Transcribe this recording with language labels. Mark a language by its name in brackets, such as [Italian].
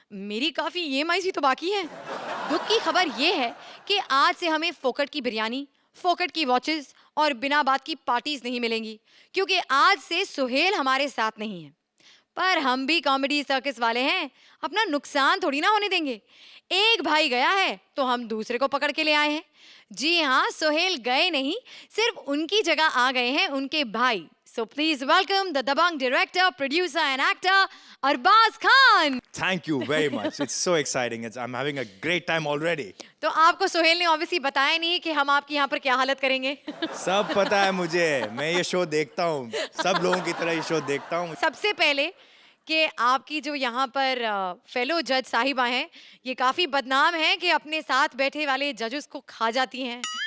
[Hindi] मेरी काफी EMI सी तो बाकी है। दुख की खबर ये है कि आज से हमें फोकट की बिरयानी, फोकट की वॉचेस और बिना बात की पार्टीज नहीं मिलेंगी, क्योंकि आज से सुहेल हमारे साथ नहीं है। पर हम भी कॉमेडी सर्कस वाले हैं, अपना नुकसान थोड़ी ना होने देंगे। एक भाई गया है तो हम दूसरे को पकड़ के ले आए हैं। जी हाँ, सोहेल गए नहीं, सिर्फ उनकी जगह आ गए हैं उनके भाई। [English] So please welcome the Dabang director, producer and actor Arbaz Khan. Thank you very much. It's so exciting. I'm having a great time already. [Hindi] तो आपको सोहेल ने ऑब्वियसली बताया नहीं कि हम आपकी यहाँ पर क्या हालत करेंगे। सब पता है मुझे, मैं ये शो देखता हूँ, सब लोगों की तरह ये शो देखता हूँ। सबसे पहले कि आपकी जो यहाँ पर फेलो जज साहिबा हैं, ये काफी बदनाम हैं कि अपने साथ बैठे वाले जजेस को खा जाती हैं।